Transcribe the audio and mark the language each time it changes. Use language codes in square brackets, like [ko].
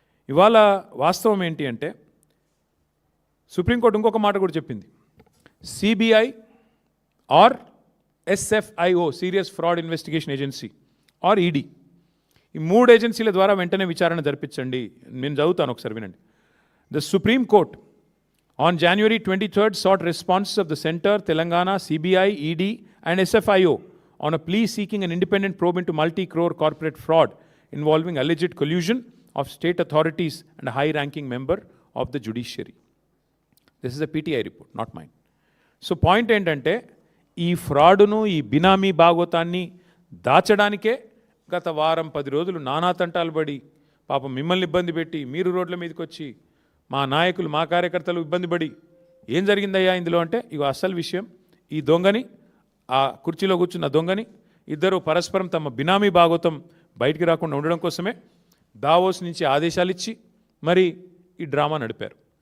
[te] ఇవాళ వాస్తవం ఏంటి అంటే సుప్రీంకోర్టు ఇంకొక మాట కూడా చెప్పింది. CBI are SFIO, serious fraud investigation agency are ED, ఈ 3 ఏజెన్సీల ద్వారా వెంటనే విచారణ జరిపించండి. నేను చదువుతాను, ఒకసారి వినండి. [en] The supreme court on January 23rd sought responses of the Center, Telangana, CBI, ED and SFIO on a plea seeking an independent probe into multi-crore corporate fraud involving alleged collusion of state authorities and a high-ranking member of the judiciary. This is a PTI report, not mine. [te] So point ఏంటంటే ఈ ఫ్రాడును, ఈ బినామీ భాగోతాన్ని దాచడానికే గత వారం 10 రోజులు నానా తంటాలు పడి పాపం మిమ్మల్ని ఇబ్బంది పెట్టి మీరు రోడ్ల మీదకి వచ్చి మా నాయకులు, మా కార్యకర్తలు ఇబ్బంది పడి ఏం జరిగిందయ్యా ఇందులో అంటే ఇగో అసలు విషయం, ఈ దొంగని, ఆ కుర్చీలో కూర్చున్న దొంగని ఇద్దరు పరస్పరం తమ బినామీ భాగోతం బయటికి రాకుండా ఉండడం కోసమే దావోస్ నుంచి ఆదేశాలు ఇచ్చి మరి ఈ డ్రామా నడిపారు.